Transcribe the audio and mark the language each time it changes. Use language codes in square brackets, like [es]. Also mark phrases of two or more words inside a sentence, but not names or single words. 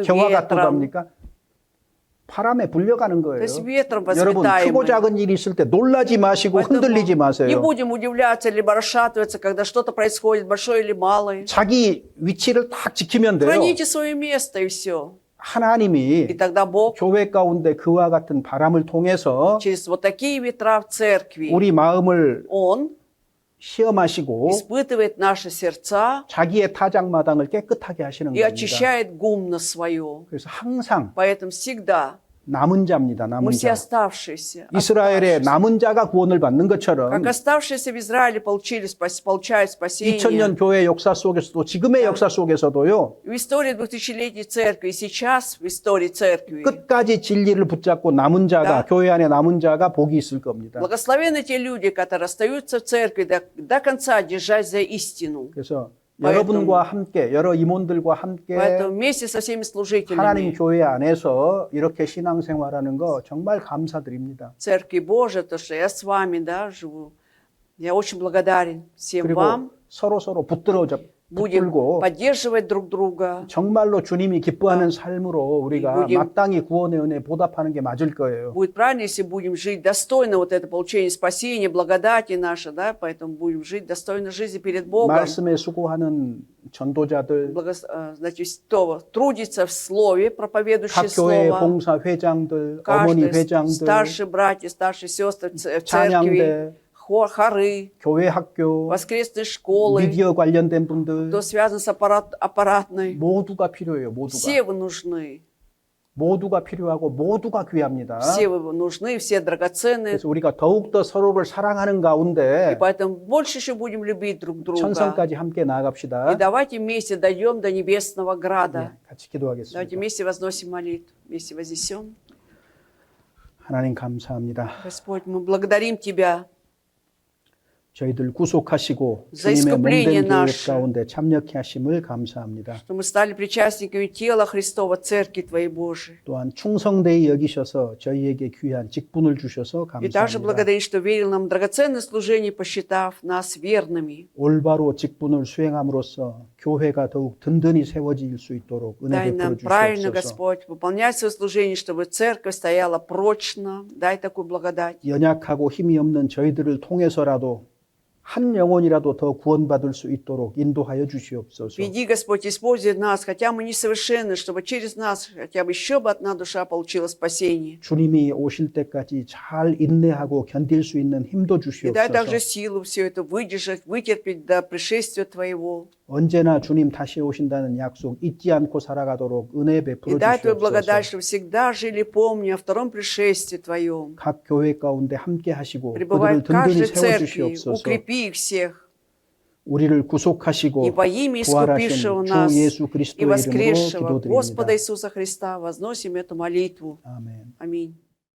[ko] 겨와 같다고 [ru] ветром. [ko] 합니까? 바람에 불려가는 [ru] То [ko] 거예요. [ru] есть ветром [ko] 여러분 크고 [ru] возметаемый. [ko] 작은 일이 있을 때 놀라지 마시고 [ru] Поэтому [ko] 흔들리지 [ru] не [ko] 마세요. [ru] будем удивляться либо расшатываться, когда что-то происходит, большое или малое. [ko] 자기 위치를 딱 지키면 돼요. [ru] Храните свое место и все. И [ko] 하나님이 [ru] тогда Бог [ko] 교회 가운데 그와 같은 바람을 통해서 [ru] через вот такие ветра в церкви, [ko] 우리 마음을 [ru] Он [ko] 시험하시고 [ru] испытывает наши сердца [ko] 자기의 타작마당을 깨끗하게 하시는 [ru] и [ko] 겁니다. [ru] очищает гумно свое. [ko] 그래서 항상 [ru] Поэтому всегда [ko] 남은 자입니다. [ru] мы [ko] 남은 [ru] все [ko] 자. [ru] оставшиеся, [ko] 이스라엘의 남은 자가 구원을 받는 것처럼 [ru] как оставшиеся в Израиле получают спасение. [ko] 2000년 교회 역사 속에서도 지금의 역사 속에서도요. [ru] В истории 2000-летней церкви и сейчас в истории церкви [ko] 끝까지 진리를 붙잡고 남은 자가 교회 안에 남은 자가 복이 있을 겁니다. [ru] благословенны те люди, которые остаются в церкви до конца держать за истину. [ko] 그래서 [ru] Поэтому- [ko] 여러분과 함께 여러 임원들과 함께 [ru] Поэтому вместе со всеми [ko] 하나님 [ru] служителями [ko] 교회 안에서 이렇게 신앙생활하는 거 정말 감사드립니다. [ru] Церкви Божией, то, что я с вами, да, живу, я очень благодарен всем [ko] 그리고 [ru] вам. [ko] 서로 [ru] Будем [ko] 붙들고 [ru] поддерживать друг друга. [ko] 정말로 주님이 기뻐하는 삶으로 우리가 [ru] будем- [ko] 마땅히 구원의 은혜 보답하는 게 맞을 거예요. [ru] Будет правильно, если будем жить достойно вот это получение спасения, благодати нашей, да, поэтому будем жить достойно жизни перед Богом. [ko] 말씀에 수고하는 전도자들, [ru] Значит, кто трудится в слове, проповедующий [ko] 각 교회 [ru] слово, [ko] 봉사 회장들, 어머니 [ru] каждый, [ko] 회장들, [ru] старшие братья, старшие сестры в церкви, [ko] 찬양대, [ru] хоры, [ko] 교회 학교, [ru] воскресные школы, [ko] 미디어 관련된 분들 [ru] кто связан с аппаратной. [ko] 모두가 필요해요. 모두가. [ru] Все вы нужны. [ko] 모두가 필요하고 모두가 귀합니다. [ru] Все вы нужны, все драгоценные. [ko] 그래서 우리가 더욱더 서로를 사랑하는 [ru] И [ko] 가운데 [ru] поэтому больше еще будем любить друг друга. [ko] 천상까지 함께 [ru] И [ko] 나아갑시다. [ru] давайте вместе дойдем до небесного града. [ko] 네, 같이 기도하겠습니다. [ru] Давайте вместе возносим молитву. Вместе вознесем. [ko] 하나님 감사합니다. [ru] Господь, мы благодарим Тебя [ko] 저희들 구속하시고 [ru] За [ko] 주님의 [ru] искупление [ko] 몸된 교회 [ru] наше. [ko] 가운데 참여케 하심을 감사합니다. [ru] что мы стали причастниками тела Христова, Церкви Твоей Божией. [ko] 또한 충성되이 여기셔서 저희에게 귀한 직분을 주셔서 [ru] И также [ko] 감사합니다. [ru] благодарим, что верил нам драгоценное служение, посчитав нас верными. [ko] 올바로 직분을 수행함으로써 교회가 더욱 든든히 세워질 수 있도록 은혜 [ru] Дай нам [ko] 베풀어 [ru] правильно, [ko] 주시옵소서. [ru] Господь, выполнять свое служение, чтобы церковь стояла прочно. Дай такую благодать. [ko] 연약하고 힘이 없는 저희들을 통해서라도 한 영혼이라도 더 구원받을 수 있도록 인도하여 주시옵소서. [ru] Веди, Господь, используй нас, хотя мы несовершенны, чтобы через нас хотя бы еще бы одна душа получила спасение. [ko] 주님이 오실 때까지 잘 인내하고 견딜 수 있는 힘도 [ru] И дай также [ko] 주시옵소서. [ru] силу все это выдержать, вытерпеть до пришествия Твоего. [ko] 언제나 주님 다시 오신다는 약속 잊지 않고 살아가도록 은혜 [ru] И [ko] 베풀어 [ru] дай Твою благодать, [ko] 주시옵소서. [ru] чтобы всегда жили, помня о втором пришествии Твоем. [ko] 각 교회 가운데 함께 하시고 [ru] Пребывай [ko] 그들을 [ru] в каждой [ko] 든든히 세워 [ru] церкви, [ko] 주시옵소서. [ru] укрепи их всех. [ko] 우리를 구속하시고 [ru] И во имя [ko] 부활하신 [ru] искупившего [ko] 주 [ru] нас [ko] 예수 [ru] и [ko] 그리스도의 이름으로 [ru] воскресшего [ko] 기도드립니다. [ru] Господа Иисуса Христа возносим эту молитву. [ko] 아멘. [ru] Аминь.